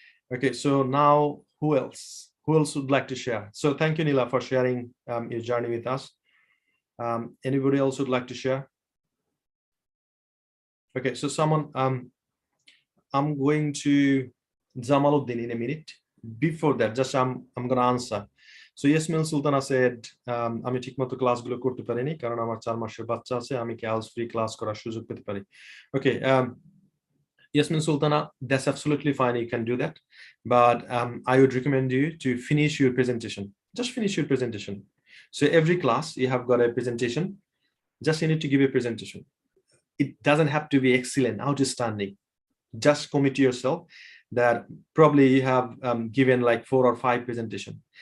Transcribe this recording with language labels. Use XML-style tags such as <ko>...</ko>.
<en>Okay, so now who else? Who else would like to share? So thank you, Nila, for sharing your journey with us. Anybody else would like to share? Okay, so someone, I'm going to Jamaluddin in a minute. Before that, just I'm going to answer. So Yasmin Sultana said,</en> <bn>আমি ঠিকমতো ক্লাসগুলো করতে পারিনি কারণ আমার 4 মাসের বাচ্চা আছে, আমি কি IELTS free class করার সুযোগ পেতে পারি?</bn> <en>Okay, Yasmin Sultana, that's absolutely fine. You can do that. But I would recommend you to finish your presentation. Just finish your presentation. So every class, you have got a presentation. Just you need to give a presentation. It doesn't have to be excellent, outstanding. Just commit to yourself that probably you have given like 4 or 5 presentation.</en>